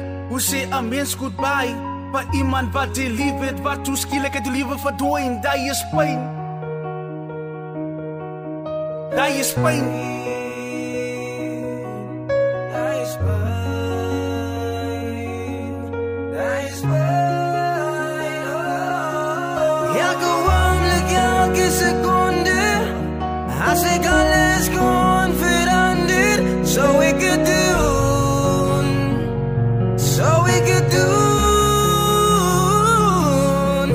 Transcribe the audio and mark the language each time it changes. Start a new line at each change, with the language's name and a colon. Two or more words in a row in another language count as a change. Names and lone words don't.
Afrikaans: Hoe sê 'n mens goodbye vir iemand wat jy lief het, wat toe skielik het die liewe verdwyn. Daai is pyn. Daai is pyn. Daai is pyn. Daai is pyn.
Dutch: Elke ogenblik, elke seconde. Als ik alles kon veranderen, zou ik het doen. Zou ik het doen.